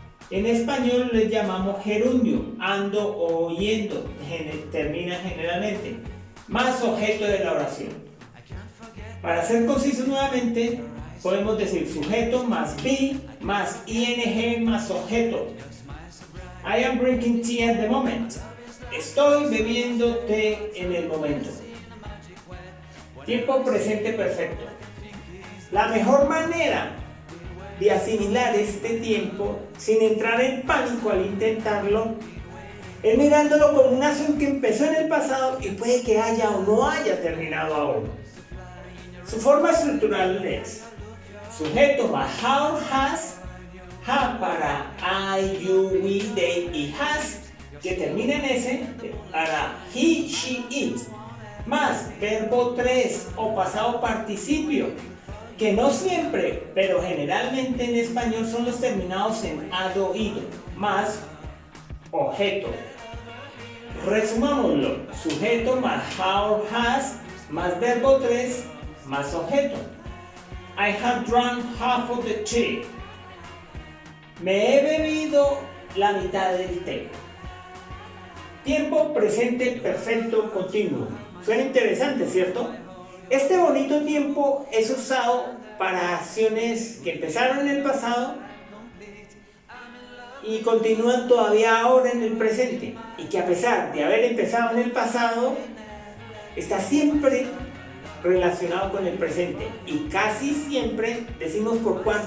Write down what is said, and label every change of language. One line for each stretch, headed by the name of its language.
Spanish: En español les llamamos gerundio, ando o oyendo, termina generalmente, más objeto de la oración. Para ser concisos nuevamente, podemos decir sujeto más be más ing más objeto.
English: I am drinking tea at the moment.
Spanish: Estoy bebiendo té en el momento. Tiempo presente perfecto. La mejor manera de asimilar este tiempo sin entrar en pánico al intentarlo es mirándolo como una acción que empezó en el pasado y puede que haya o no haya terminado aún. Su forma estructural es Sujeto más how, has, ha para I, you, we, they y has, que termina en S, para he, she, it, más verbo 3 o pasado participio, que no siempre, pero generalmente en español son los terminados en ado, ido, más objeto. Resumámoslo, sujeto más how, has, más verbo 3, más objeto.
English: I have drunk half of the tea.
Spanish: Me he bebido la mitad del té. Tiempo presente perfecto continuo. Suena interesante, ¿cierto? Este bonito tiempo es usado para acciones que empezaron en el pasado y continúan todavía ahora en el presente, y que a pesar de haber empezado en el pasado, está siempre relacionado con el presente, y casi siempre decimos por